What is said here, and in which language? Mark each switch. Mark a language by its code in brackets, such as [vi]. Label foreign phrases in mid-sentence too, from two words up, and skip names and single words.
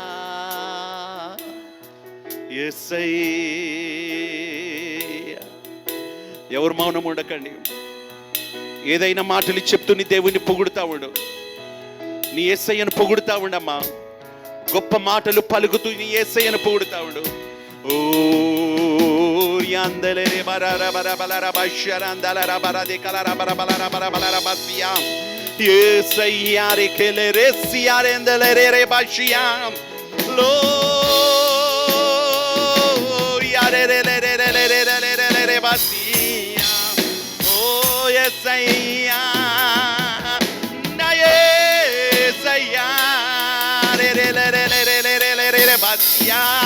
[te] యేసయ్యా. ఎవరు మౌనం ఉండకండి. ఏదైనా మాటలు చెప్తూ నీ దేవుని పొగుడుతా ఉండు. నీ యేసయ్యను పొగుడుతా ఉండమ్మా. గొప్ప మాటలు పలుకుతూ నీ యేసయ్యను పొగుడుతా ఉండు. ఓ yandele barara bara balara basharandala bara de kalara bara balara bara balara basia. Yes, ayare kele resiare endele re bashia. Lo yare re re basia. Oh yes, ayare na yes ayare re basia.